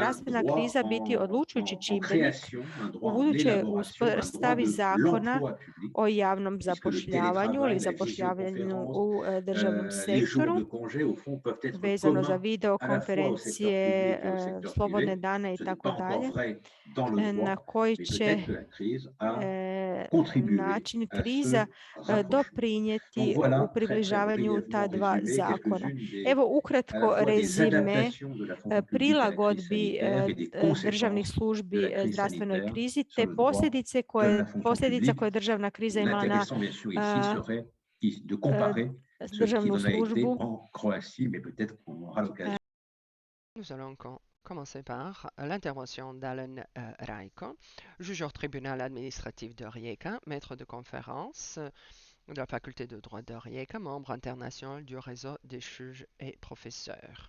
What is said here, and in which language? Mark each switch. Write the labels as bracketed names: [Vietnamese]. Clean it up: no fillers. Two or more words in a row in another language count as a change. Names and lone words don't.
[Croatian] zdravstvena kriza biti odlučujući čimbenik u budućoj uspostavi zakona o javnom zapošljavanju ili zapošljavanju u državnom sektoru, vezano za videokonferencije, slobodne dane i tako dalje, na koji će način kriza doprinijeti u približavanju ta dva zakona. Evo ukratko rezime prilagodbi državnih službi zdravstvenoj krizi te posljedica koje državna kriza imala na državnu službu. [French] Nous allons commencer par l'intervention d'Alan Raiko, juge au tribunal administratif de Rijeka, maître de conférence de la faculté de droit de Rijeka, membre international du réseau des juges et professeurs.